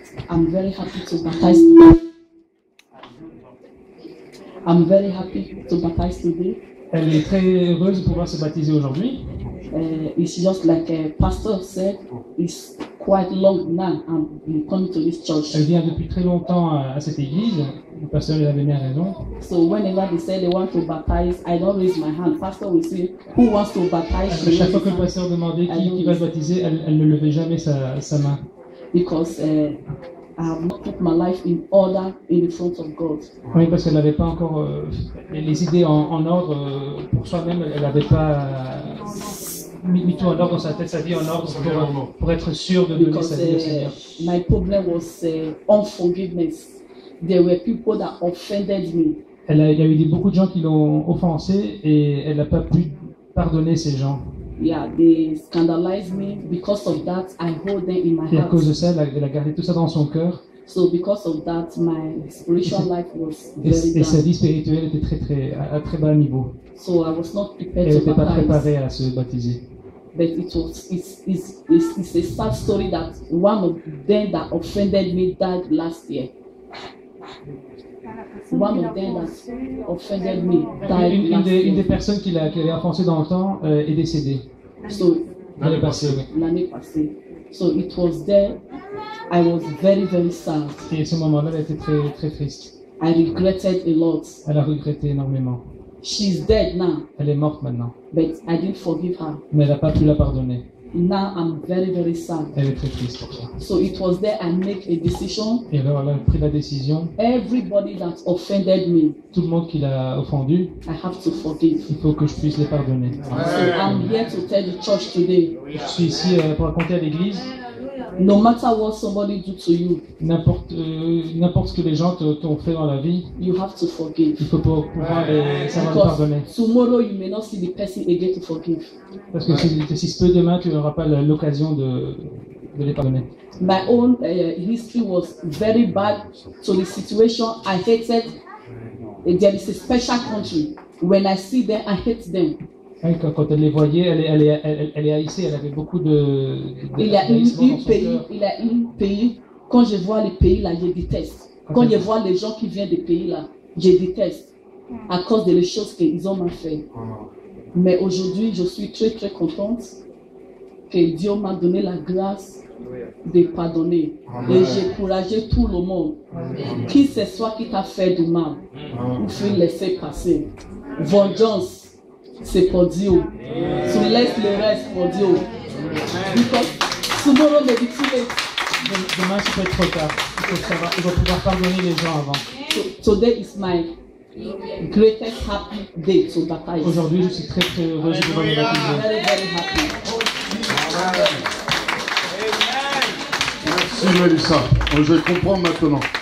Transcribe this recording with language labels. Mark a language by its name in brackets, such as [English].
[English] I'm very happy to baptize. I'm very happy to baptize today. [French] Elle est très heureuse de pouvoir se baptiser aujourd'hui. [English] It's just like a pastor said, it's quite long now I'm coming to this church. [French] Elle vient depuis très longtemps à cette église. Le pasteur il avait bien raison. [English] So whenever they say they want to baptize, I don't raise my hand. Pastor will say, who wants to baptize? [French] À chaque fois que le pasteur demandait qui va se baptiser, elle ne levait jamais sa main. [English] Because I have not put my life in order in the front of God. [French] Oui, parce qu'elle n'avait pas encore les idées en ordre pour soi-même. Elle n'avait pas mis tout en ordre dans sa tête, sa vie en ordre pour être sûre de donner sa vie au Seigneur. [English] My problem was unforgiveness. There were people that offended me. [French] Il y a eu beaucoup de gens qui l'ont offensée et elle n'a pas pu pardonner ces gens. [English] Yeah, they scandalized me. Because of that, I hold them in my heart. [French] Et à cause de ça, elle a gardé tout ça dans son cœur. [English] So because of that, my spiritual life was very down. [French] Et sa vie spirituelle était à très bas niveau. [English] So I was not prepared [French] Elle [English] to [French] n'était pas [English] baptize. [French] préparée à se baptiser. [English] But it's a sad story that one of them that offended me died last year. One of them that offended me died last year. [French] Une des personnes qui l'avait offensé dans le temps est décédée. [English] So [French] L'année passée. l'année passée. [English] So it was there. I was very, very sad. [French] Et à ce moment-là, elle était très, très triste. [English] I regretted a lot. [French] Elle a regretté énormément. [English] She's dead now, [French] Elle est morte maintenant. [English] but I didn't forgive her. [French] Mais elle n'a pas pu la pardonner. [English] Now I'm very, very sad. [French] Elle est très triste pour ça. [English] So it was there I make a decision. [French] Et alors, elle a pris la décision. [English] Everybody that offended me, [French] Tout le monde qui l'a offendu, [English] I have to forgive. [French] il faut que je puisse les pardonner. [English] So I'm here to tell the church today, [French] Je suis ici pour raconter à l'église, [English] no matter what somebody do to you, [French] n'importe ce que les gens t'ont fait dans la vie, [English] you have to forgive. [French] il faut pouvoir savoir pardonner. [English] Because tomorrow you may not see the person again to forgive. Parce que si se peut demain, tu n'auras pas l'occasion de les pardonner. My own history was very bad. So the situation I hated. There is a special country. When I see them, I hate them. [French] Oui, quand elle les voyait, elle est haïssée, elle avait beaucoup Il y a un pays, quand je vois les pays là, je déteste. Quand je vois les gens qui viennent des pays là, je déteste. À cause des choses qu'ils ont mal fait. Mais aujourd'hui, je suis très très contente que Dieu m'a donné la grâce de pardonner. Et j'ai encouragé tout le monde. Qui ce soit qui t'a fait du mal, il faut laisser passer. Vengeance. C'est pour Dieu. Tu laisses le reste pour Dieu. [English] Because tomorrow may be too late. [French] Demain, ça peut être trop tard. Il faut pouvoir pardonner les gens avant. [English] So today is my greatest happy day to baptize. [French] Aujourd'hui, je suis très très heureuse de pouvoir me baptiser. [English] Very, very happy. [French] Merci Mélissa. Je comprends maintenant.